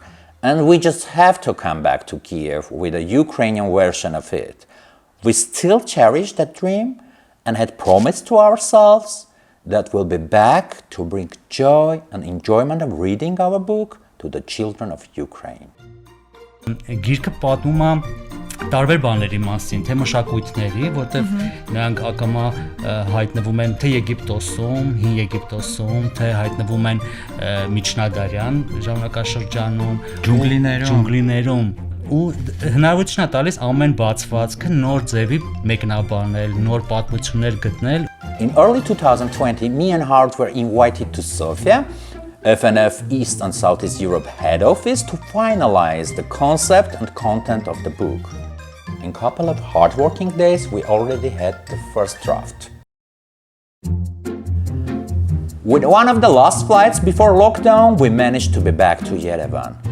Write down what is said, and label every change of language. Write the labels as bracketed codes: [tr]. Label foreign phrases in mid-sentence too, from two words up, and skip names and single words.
[en] And we just have to come back to Kiev with a Ukrainian version of it. We still cherish that dream and had promised to ourselves that we'll be back to bring joy and enjoyment of reading our book to the children of Ukraine. [hy] Գիրքը պատմում է տարբեր բաների մասին, թե մշակույթների, որտեղ նրանք ակամա հայտնվում են թե Եգիպտոսում, հին Եգիպտոսում, թե հայտնվում են միջնադարյան ժամանակաշրջանում, ջունգլիներում ու հնարավորություն է տալիս ամեն բացվածքը նոր ձևի մեկնաբանել, նոր պատմություններ գտնել. [en] In early 2020, me and Hart were invited to Sofia, FNF East and Southeast Europe head office, to finalize the concept and content of the book. In a couple of hard-working days, we already had the first draft. With one of the last flights before lockdown, we managed to be back to Yerevan.